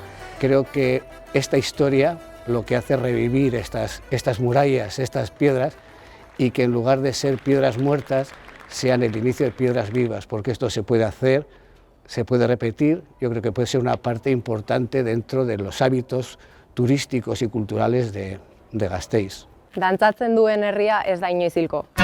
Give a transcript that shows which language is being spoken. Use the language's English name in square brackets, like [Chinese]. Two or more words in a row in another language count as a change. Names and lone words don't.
[Spanish] Creo que esta historia lo que hace es revivir estas murallas, estas piedras, y que en lugar de ser piedras muertas, sean el inicio de piedras vivas, porque esto se puede hacer, se puede repetir. Yo creo que puede ser una parte importante dentro de los hábitos turísticos y culturales de Gasteiz. [Basque] Dantzatzen duen herria ez da inoiz hilko.